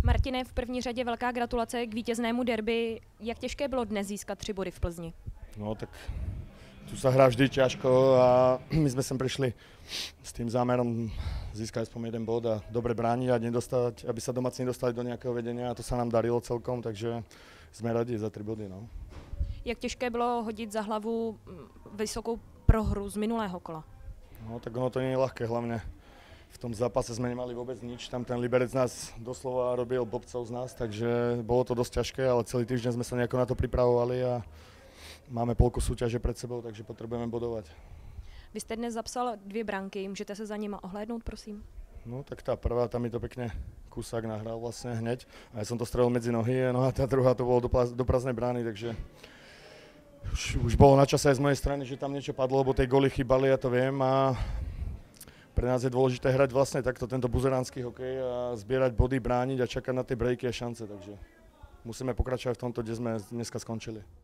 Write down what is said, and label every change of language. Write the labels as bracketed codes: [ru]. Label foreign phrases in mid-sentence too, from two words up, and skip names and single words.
[cs] Martine, v první řadě velká gratulace k vítěznému derby. Jak těžké bylo dnes získat 3 body v Plzni? [sk] No tak tu sa hrá vždy ťažko a my sme sem prišli s tým zámerom získať aspoň 1 bod a dobre brániť a nedostať, aby sa domáci nedostali do nejakého vedenia a to sa nám darilo celkom, takže sme radi za 3 body. No. [cs] Jak těžké bylo hodit za hlavu vysokou prohru z minulého kola? [sk] No tak ono to nie je ľahké, hlavne v tom zápase sme nemali vôbec nič, tam ten Liberec nás doslova robil blbcov z nás, takže bolo to dosť ťažké, ale celý týždeň sme sa nejako na to pripravovali a máme polku súťaže pred sebou, takže potrebujeme bodovať. [cs] Vy jste dnes zapsal 2 branky, můžete se za nima ohlédnout, prosím? [sk] No tak tá prvá, tam mi to pekne Kusák nahral vlastne hneď a ja som to strelil medzi nohy, no a tá druhá to bolo do prázdnej brány, takže už bolo na čase aj z mojej strany, že tam niečo padlo, lebo tej góly chýbali, ja to viem a pre nás je dôležité hrať vlastne takto tento buzeránsky hokej a zbierať body, brániť a čakať na tie breaky a šance, takže musíme pokračovať v tomto, kde sme dneska skončili.